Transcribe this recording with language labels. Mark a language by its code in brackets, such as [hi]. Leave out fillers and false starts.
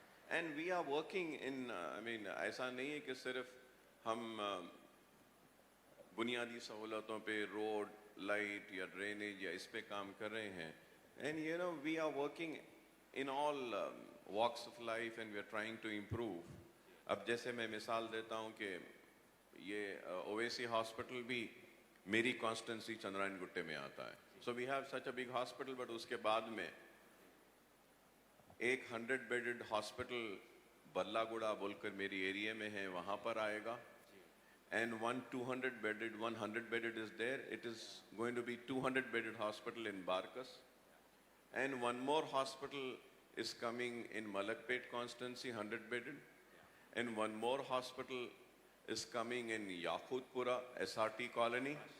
[en] And we are working in, [ur] ایسا نہیں ہے کہ صرف ہم بنیادی سہولتوں پہ روڈ, لائٹ یا ڈرینیج یا اس پہ کام کر رہے ہیں. [en] And you know, we are working in all walks of life and we are trying to improve. [ur] اب جیسے میں مثال دیتا ہوں کہ یہ اویسی ہاسپٹل بھی میری کانسٹنسی چندرائن گٹے میں آتا ہے. [en] So we have such a big hospital, but [ur] اس کے بعد میں ایک 100 بیڈڈ ہاسپٹل بلا گڑا بول کر میری ایریا میں ہے, وہاں پر آئے گا. [en] And 100 bedded is there. It is going to be 200 bedded hospital in Barkas. And one more hospital is coming in Malakpet constituency, 100 bedded. And one more hospital is coming in Yakutpura, SRT colony.